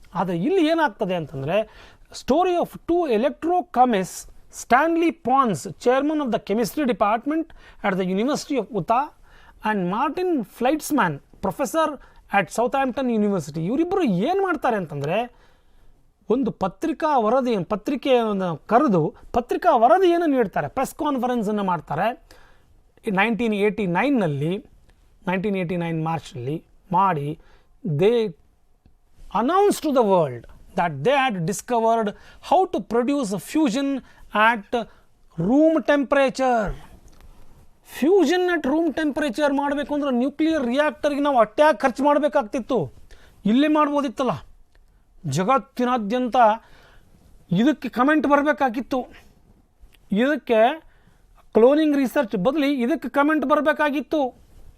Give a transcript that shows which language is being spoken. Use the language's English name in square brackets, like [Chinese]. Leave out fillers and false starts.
[Kannada] ಆದರೆ ಇಲ್ಲಿ ಏನಾಗ್ತದೆ ಅಂತಂದರೆ, [English] story of 2 electrochemists, Stanley Pons, chairman of the chemistry department at the university of Utah, and Martin Fleischmann, professor at Southampton university, [Kannada] ಇವರಿಬ್ಬರು ಏನು ಮಾಡ್ತಾರೆ ಅಂತಂದರೆ, ಒಂದು ಪತ್ರಿಕೆಯನ್ನು ಕರೆದು ಪತ್ರಿಕಾ ವರದಿಯನ್ನು ನೀಡ್ತಾರೆ, ಪ್ರೆಸ್ ಕಾನ್ಫರೆನ್ಸನ್ನು ಮಾಡ್ತಾರೆ. [English] 1989 [Kannada] ಮಾರ್ಚ್ನಲ್ಲಿ ಮಾಡಿ [English] They announce to the world that they had discovered how to produce a fusion at room temperature. [Kannada] Fusion at room temperature ಮಾಡಬೇಕು ಅಂದ್ರೆ ನ್ಯೂಕ್ಲಿಯರ್ ರಿಯಾಕ್ಟರ್ಗೆ ನಾವು ಅಟ್ಯಾಕ್ ಖರ್ಚು ಮಾಡಬೇಕಾಗ್ತಿತ್ತು. ಇಲ್ಲೇ ಮಾಡ್ಬೋದಿತ್ತಲ್ಲ. ಜಗತ್ತಿನಾದ್ಯಂತ ಇದಕ್ಕೆ ಕಮೆಂಟ್ ಬರಬೇಕಾಗಿತ್ತು. ಇದಕ್ಕೆ ಕ್ಲೋನಿಂಗ್ ರಿಸರ್ಚ್ ಬದಲಿ ಇದಕ್ಕೆ ಕಮೆಂಟ್ ಬರಬೇಕಾಗಿತ್ತು.